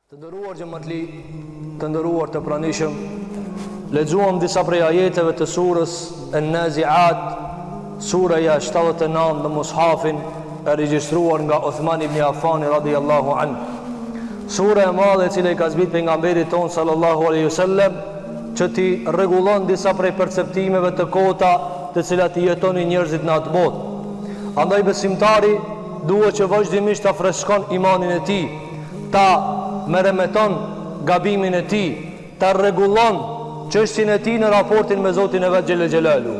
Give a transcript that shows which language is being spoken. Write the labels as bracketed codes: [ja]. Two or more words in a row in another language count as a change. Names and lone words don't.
[sq] Të nderuar xhamatli, të nderuar të pranishëm, lexuam disa prej ajeteve të surës An-Nazi'at, suraja 79 në mushafin e regjistruar nga Uthman ibn Affan [ar] رضي الله عنه. [sq] Sura e madhe e cila i ka zbrit pejgamberit ton [ar] صلى الله عليه وسلم, [sq] që ti rregullon disa prej perceptimeve të kota të cilat i jetonin njerëzit në atë botë. Andaj besimtari duhet që vazhdimisht ta freskon imanin e tij, ta meremeton gabimin e tij, ta rregullon çështjen e tij në raportin me Zotin e vet [ar] جل جلاله.